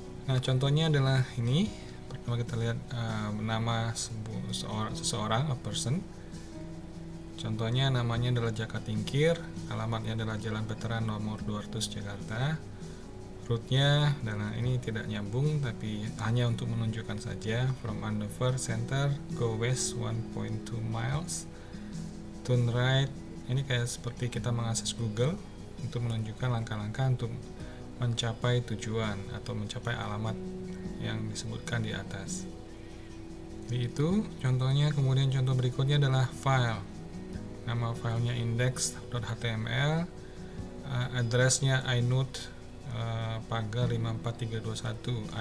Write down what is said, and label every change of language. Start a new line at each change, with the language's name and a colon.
Indonesian: Nah, contohnya adalah ini. Pertama kita lihat nama seseorang,
English: a person.
Indonesian: Contohnya namanya adalah Jaka Tingkir, alamatnya adalah Jalan Veteran nomor 200 Jakarta. Route-nya, dan ini tidak nyambung tapi hanya untuk menunjukkan saja.
English: From Andover Center, go west 1.2 miles, turn right.
Indonesian: Ini kayak seperti kita mengakses Google untuk menunjukkan langkah-langkah untuk mencapai tujuan atau mencapai alamat yang disebutkan di atas. Jadi itu contohnya. Kemudian contoh berikutnya adalah file. Nama filenya index.html, addressnya inode pagar 54321.